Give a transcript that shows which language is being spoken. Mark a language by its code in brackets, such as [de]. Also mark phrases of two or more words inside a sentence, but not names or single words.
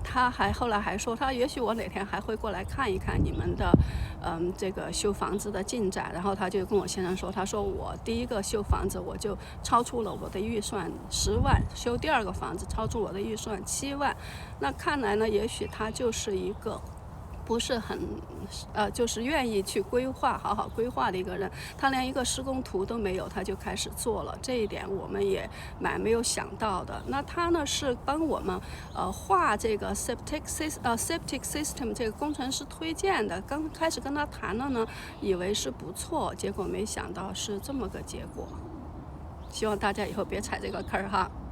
[zh] 他後來還說，他也許我哪天還會過來看一看你們的這個修房子的進展。然後他就跟我先生說，他說我第一個修房子我就超出了我的預算10萬，修第2個房子超出我的預算7萬。那看來呢，也許他就是一個不是很就是願意去規劃好好規劃的一個人。他連一個施工圖都沒有，他就開始做了，這一點我們也蠻沒有想到的。那他呢是幫我們畫這個 [en] septic system [zh] 這個工程師推薦的。剛開始跟他談了呢，以為是不錯，結果沒想到是這麼個結果。希望大家以後別踩這個坑哈。